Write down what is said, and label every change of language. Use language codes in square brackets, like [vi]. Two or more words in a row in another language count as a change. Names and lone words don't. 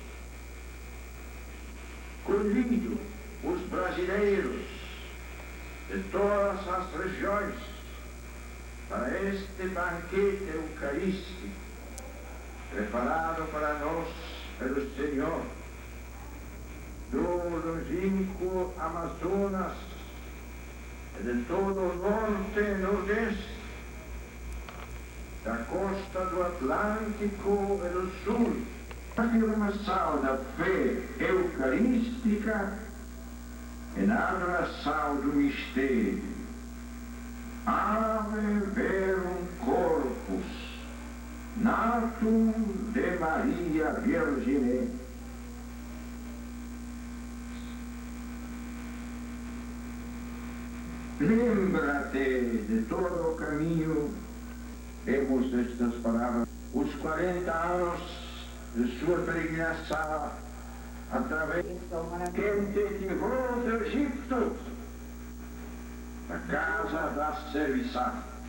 [pt] Convido os brasileiros de todas as regiões para este banquete eucarístico preparado para nós pelo Senhor, do longínquo Amazonas e de todo o norte e nordeste, da costa do Atlântico e do Sul, a afirmação da fé eucarística e na adoração do mistério. [la] Ave verum corpus natum de Maria Virgine. [pt] Lembra-te de todo o caminho, temos estas palavras, os 40 anos de sua peregrinação através quem te tirou do Egito, da casa da serviçal,